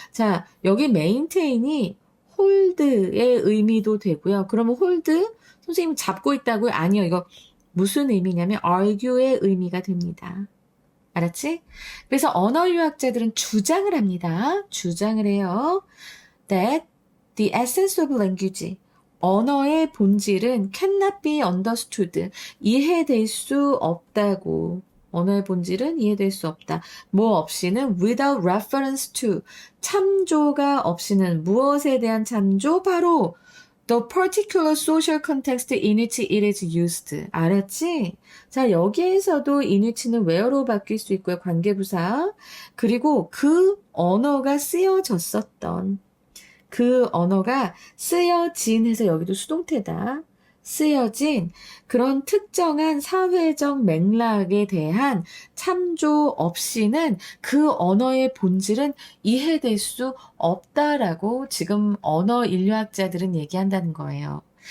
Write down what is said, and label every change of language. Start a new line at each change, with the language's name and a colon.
Korean: 자, 여기 maintain이 hold의 의미도 되고요. 그러면 hold 선생님 잡고 있다고요? 아니요. 이거 무슨 의미냐면 argue의 의미가 됩니다. 알았지? 그래서 언어 유학자들은 주장을 합니다. 주장을 해요.
English: That the essence of language,
Korean: 언어의 본질은
English: cannot be understood,
Korean: 이해될 수 없다고. 언어의 본질은 이해될 수 없다. 뭐 없이는
English: without reference to,
Korean: 참조가 없이는 무엇에 대한 참조?
English: 바로 the particular social context in which it is used.
Korean: 알았지? 자, 여기에서도 in which는 where로 바뀔 수 있고요. 관계부사. 그리고 그 언어가 쓰여졌었던 그 언어가 쓰여진 해서 여기도 수동태다. 쓰여진 그런 특정한 사회적 맥락에 대한 참조 없이는 그 언어의 본질은 이해될 수 없다라고 지금 언어 인류학자들은 얘기한다는 거예요.